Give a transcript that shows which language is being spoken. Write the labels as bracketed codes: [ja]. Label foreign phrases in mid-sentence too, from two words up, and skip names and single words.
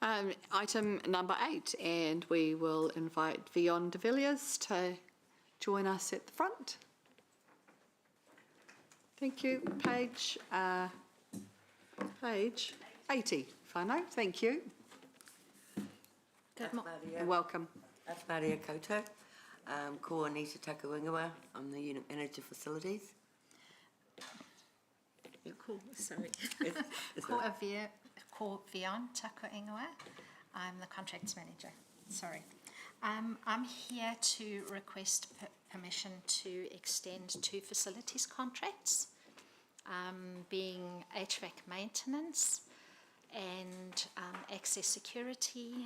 [en] Item number 8, and we will invite Vion de Villiers to join us at the front. Thank you. Page 80, whānau. Thank you. Good Welcome. [mi] Maria koutou. Ko Anita Takuingawa. [en] I'm the Unit Manager Facilities. Cool, sorry. [mi] Ko Vion Takuingawa. [en] I'm the Contracts Manager. Sorry. I'm here to request permission to extend 2 facilities contracts, being HVAC maintenance and access security.